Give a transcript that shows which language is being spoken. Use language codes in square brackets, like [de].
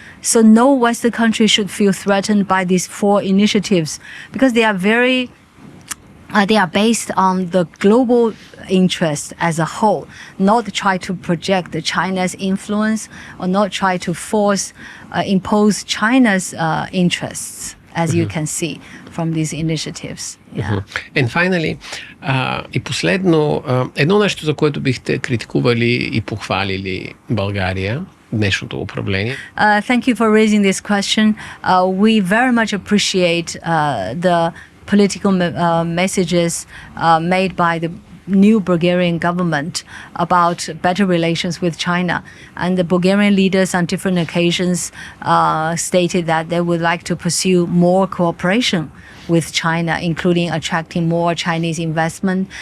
[en] So no Western country should feel threatened by these four initiatives, because they are they are based on the global interest as a whole, not try to project China's influence or not try to impose China's interests, as you can see from these initiatives. Yeah. And finally, [bg] и последно, едно нещо, за което бихте критикували и похвалили България, днешното управление. [en] Thank you for raising this question. We very much appreciate the political messages made by the new Bulgarian government about better relations with China. And the Bulgarian leaders on different occasions stated that they would like to pursue more cooperation with China, including attracting more Chinese investment.